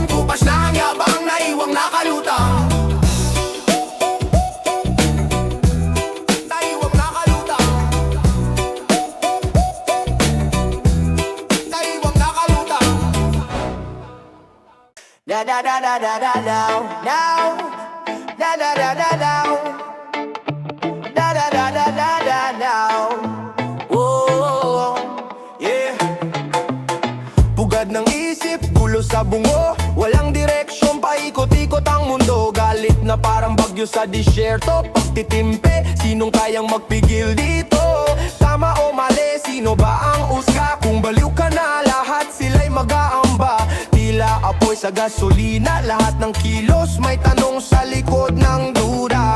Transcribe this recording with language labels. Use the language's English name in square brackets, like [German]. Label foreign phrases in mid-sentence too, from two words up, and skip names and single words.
[Filipino] Kupas ng yabang na iwang nakalutang. Na iwang nakalutang. Na iwang nakalutang. Da da da da da da now, now. Da da da da now. Da da da da da da now. [English] Oh, yeah. [Filipino] Pugad ng isip, gulo sa bungo. Walang direksyon, paikot-ikot ang mundo. Galit na parang bagyo sa disyerto. Pagtitimpe, sinong kayang magpigil dito? Tama o mali, sino ba ang usga? Kung baliw ka na, lahat sila'y mag-aamba. Tila apoy sa gasolina, lahat ng kilos may tanong sa likod ng duda.